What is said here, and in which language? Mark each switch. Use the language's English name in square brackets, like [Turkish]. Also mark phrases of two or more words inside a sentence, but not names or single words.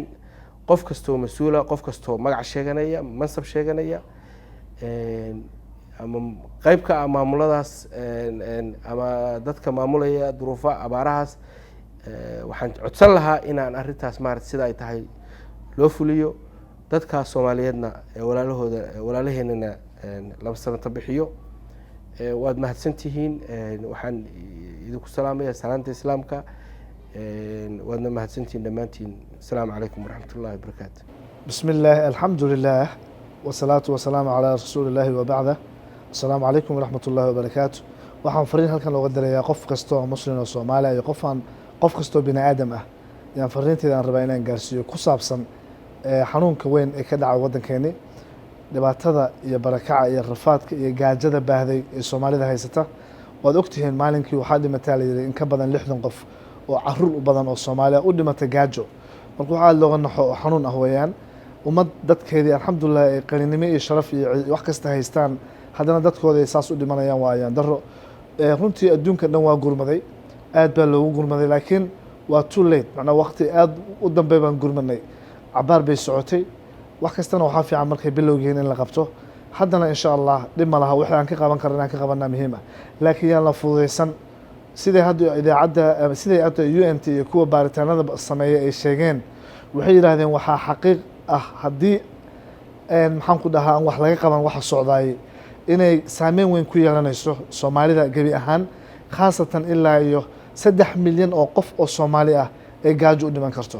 [Somali] qof kastoo mas-uula, qof kastoo magac sheeganaya, mansab sheeganaya, ama qaybka maamuladaas ama dadka maamulaya duruufa abaarahaas, waxaan codsan lahaa inaan arrintaas maaragtay sida ay tahay loo fuliyo. dadka Soomaaliyeedna walaalaheenana laba sanata bixiyo. waad mahadsantihiin. waxaan idinku salaamayaa salaanta islaamka. waadna mahadsantihiin dhammaantiin. [Arabic] السلام عليكم ورحمة الله وبركاته. بسم الله الحمد لله والصلاة والسلام على رسول الله وبعده. السلام عليكم ورحمة الله وبركاته. [Somali] waxaan fariin halkan looga dirayaa qof kastoo muslim oo Soomaali iyo qof kastoo bini aadam ah. yaan fariinteeda aan rabaa inaan gaarsiiyo ku saabsan xanuunka weyn ee ka dhacay waddankeena, dhibaatada iyo barakaca iyo rafaadka iyo gaajada baahday ee Soomaalida haysata. waad ogtihiin maalinkii waxaa dhimatay la yiri in ka badan 60 qof oo caruur u badan oo Soomaaliya u dhimatay gaajo. marka waxaa looga naxo xanuun ah weeyaan. ummad dadkeedii alxamdulillah ay qaninimo iyo sharaf iyo wax kasta haystaan, haddana dadkooda ay saas u dhimanayaan waayaan daro. runtii adduunka dhan waa gurmaday, aad baa loogu gurmaday, laakiin waa [English] too late. [Somali] macnaa waqti aad u dambe baan gurmanay, cabaar bay socotay. wax kastana waxaa fiican markay bilowgiin in la qabto. haddana [Arabic] إن شاء الله [Somali] dhib ma laha, wixii aan ka qaban karna inaan ka qabanaa muhiim ah, laakiin yaan la fududaysan. siday hadda idaacadda siday hadda UNT iyo kuwa baaritaanada sameeyay ay sheegeen, waxay yiraahdeen waxaa xaqiiq ah haddii maxaan ku dhahaa aan wax laga qaban waxa socdaay inay saameyn weyn ku yeelanayso Soomaalida gabi ahaan, khaasatan ilaa iyo 3 milyan oo qof oo Soomaali ah ay gaajo u dhiman karto.